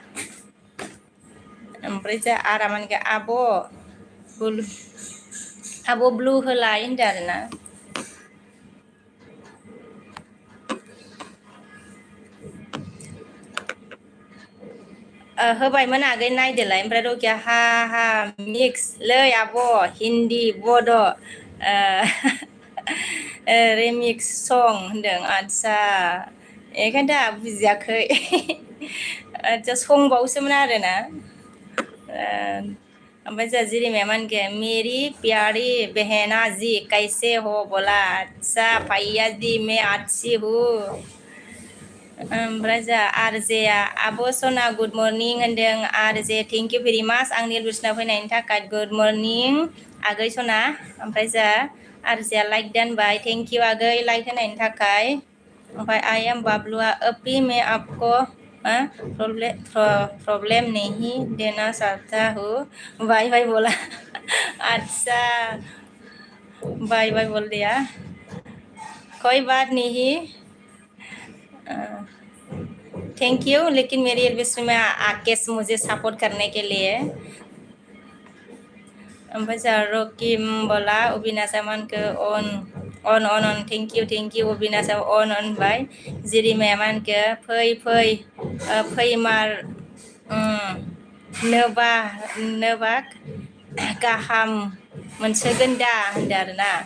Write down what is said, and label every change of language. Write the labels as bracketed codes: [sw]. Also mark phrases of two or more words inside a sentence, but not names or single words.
[brx] ओमफ्राय जा आरामानखो आब' ब्लु होलाय होनदों आरोना होबायमोन आगै नायदोलाय ओमफ्राय रकिया हा मिक्स लै आब' [hi] हिन्दी बड' [brx] रिमिक्स सं होनदों आदसा बेखायनोथ' आंहा बुजियाखै आदसा संबावसोमोन आरोना ओमफ्राय जोंहा जिरिमाया मा होनखो मेरी [hi] प्यारी बहना जी कैसे हो बोला अच्छा भैया जी मैं अच्छी हूँ [brx] ओमफ्राय जोंहा आरजेया आब' सना [en] good morning [brx] होनदों आरजे [en] thank you very much [brx] आंनि एलबिसनाव फैनायनि थाखाय [en] good morning [brx] आगै सना ओमफ्राय जोंहा आरजेया लाइक दोनबाय [en] thank you [brx] आगै लाइक होनायनि थाखाय ओमफ्राय [en] आई एम बाबलुआ [hi] अपी में आपको प्रॉब्लम नहीं देना चाहता हूँ बाय बाय बोला अच्छा बाय बाय बोल दिया कोई बात नहीं थैंक यू लेकिन मेरी एलबिसमें में आके मुझे सपोर्ट करने के लिए [brx] ओमफ्राय जोंहा रकिम बोला अबिनाशा मानखो अन थेंक इउ अबिनाशा अन होनबाय जिरिमाया मानखो फैमार नोबा गाहाम मोनसोगोन दा होनदों आरोना